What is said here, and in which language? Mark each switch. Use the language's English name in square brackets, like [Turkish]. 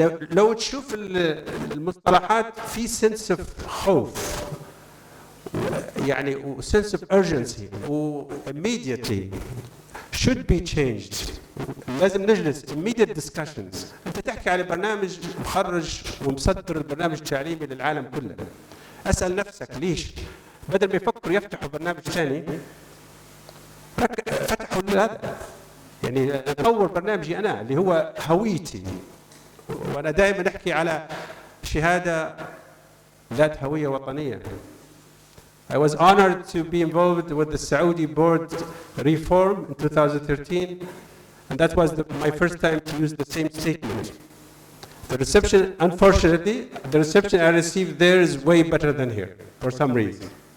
[Arabic] لو تشوف المصطلحات في [English] sense of [Arabic] خوف. [English] يعني sense of urgency و immediately should be changed. [Arabic] لازم نجلس [English] immediate discussions. [Arabic] أنت تحكي على برنامج مخرج ومصدر البرنامج التعليمي للعالم كله. أسأل نفسك ليش؟ بدل ما يفكروا يفتحوا برنامج ثاني فتحوا هذا. يعني أطور برنامجي أنا اللي هو هويتي. وأنا دائما أحكي على شهادة ذات هوية وطنية. [English] I was honored to be involved with the Saudi board reform in 2013, and that was my first time to use the same statement. The reception, unfortunately, the reception I received there is way better than here, for some reason.